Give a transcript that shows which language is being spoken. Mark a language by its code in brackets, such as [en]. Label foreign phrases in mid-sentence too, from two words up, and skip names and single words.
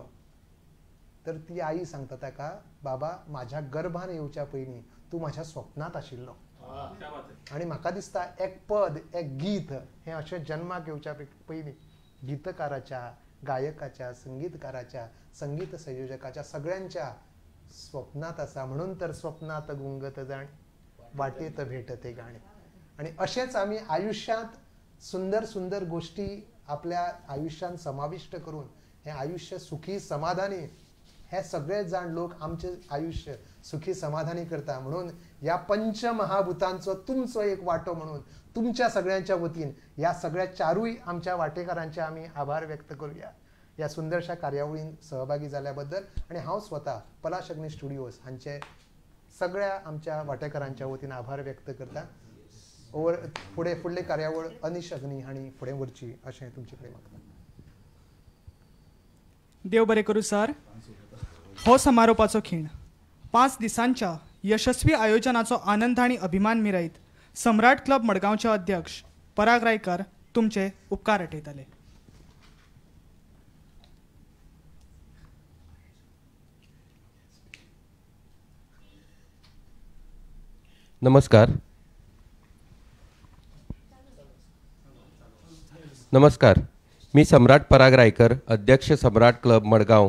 [kok] तर ती आई सांगता ताका बाबा म्हाज्या गर्भान येवच्या पयलीं तूं म्हाज्या स्वप्नांत आशिल्लो. आनी म्हाका दिसता एक पद एक गीत हें अशें जन्माक येवच्या पयलीं गीतकाराच्या, गायकाच्या, संगीतकाराच्या, संगीत संयोजकाच्या सगळ्यांच्या स्वप्नात आसा. [mr] म्हणून तर स्वप्नात गुंगत जाण वाटेत भेटते गाणे. [kok] आणि अशेंच आमी आयुष्यांत सुंदर सुंदर गोष्टी आपल्या आयुष्यात समाविष्ट करून हे आयुष्य सुखी समाधानी हे सगळे जाण लोक आमचे आयुष्य सुखी समाधानी करता. म्हणून या पंचमहाभूतांचो तुमचो एक वाटो म्हणून तुमच्या सगळ्यांच्या वतीन या सगळ्या चारूय आमच्या वाटेकारांचे आमी आभार व्यक्त करूया या सुंदरशा कार्यावळीन सहभागी जाल्याबद्दल. आणि हांव स्वता पलाश अग्नी स्टुडिओज हांचे सगळ्या आमच्या वाटेकारांच्या वतीन आभार व्यक्त करता. फुडली कार्यावळ अनिश अग्नी हांणी फुडें व्हरची अशें तुमचे कडेन मागता. देव बरें करूं सर. हो समारोपाचो खीण 5 दिसांच्या यशस्वी आयोजनाचो आनंद आणि अभिमान मिरयत सम्राट क्लब मडगांवचे अध्यक्ष पराग रायकर तुमचे उपकार आठयताले. नमस्कार. [mr] मी सम्राट पराग रायकर, अध्यक्ष सम्राट क्लब मडगाव.